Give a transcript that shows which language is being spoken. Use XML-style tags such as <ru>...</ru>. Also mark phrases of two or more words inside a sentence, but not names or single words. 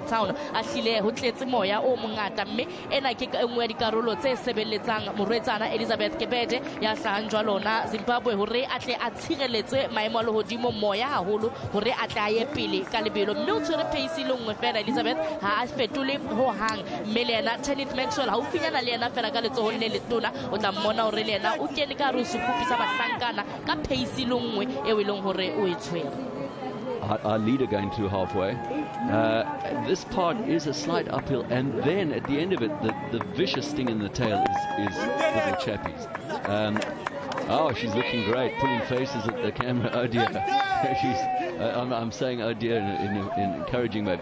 <st>Town a hlile ho tletse moya o mongata, mme ena ke engwe ya dikarolo tse sebeletsang morwetsana Elizabeth Kebede ya hlahang jwalo na Zimbabwe hore a tle a tshireletse maemo a lehodimo moya haholo hore a tle a ye pele ka lebelo, mme o tshwere pace le nngwe fela Elizabeth ha a fetole ho hang, mme le yena Tanith Maxwell ha o finyana le yena fela ka letsohong le letona o tla mmona hore le yena o kene ka re o sekupisa bahlankana ka pace le nngwe e o ileng hore o e tshwere.</st> <en>Our leader going through halfway. This part is a slight uphill, and then at the end of it, the vicious sting in the tail is little chappies. Oh, she's looking great, pulling faces at the camera. Oh dear. I'm saying oh dear in an encouraging way.</en>